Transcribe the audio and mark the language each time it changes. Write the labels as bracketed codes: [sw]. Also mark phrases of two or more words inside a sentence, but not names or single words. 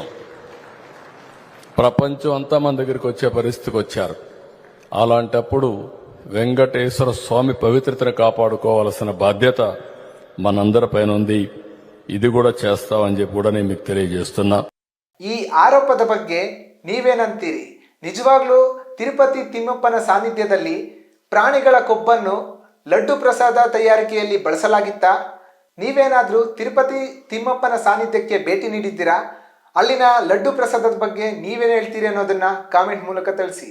[te] ప్రపంచం అంతా మన దగ్గరికి వచ్చే పరిస్థితికి వచ్చారు. అలాంటప్పుడు వెంకటేశ్వర స్వామి పవిత్రతను కాపాడుకోవాల్సిన బాధ్యత మనందరిపైన ఉంది. ఇది కూడా చేస్తామని చెప్పి కూడా నేను మీకు తెలియజేస్తున్నా. [kn] ఈ ఆరోపದ ಬಗ್ಗೆ ನೀವೇನಂತೀರಿ? ನಿಜವಾಗ್ಲೂ ತಿರುಪತಿ ತಿಮ್ಮಪ್ಪನ ಸಾನ್ನಿಧ್ಯದಲ್ಲಿ ಪ್ರಾಣಿಗಳ ಕೊಬ್ಬನ್ನು ಲಡ್ಡು ಪ್ರಸಾದ ತಯಾರಿಕೆಯಲ್ಲಿ ಬಳಸಲಾಗಿತ್ತಾ? ನೀವೇನಾದ್ರೂ ತಿರುಪತಿ ತಿಮ್ಮಪ್ಪನ ಸಾನ್ನಿಧ್ಯಕ್ಕೆ ಭೇಟಿ ನೀಡಿದ್ದೀರಾ? ಅಲ್ಲಿನ ಲಡ್ಡು ಪ್ರಸಾದದ ಬಗ್ಗೆ ನೀವೇನು ಹೇಳ್ತೀರಿ ಅನ್ನೋದನ್ನ ಕಾಮೆಂಟ್ ಮೂಲಕ ತಿಳಿಸಿ.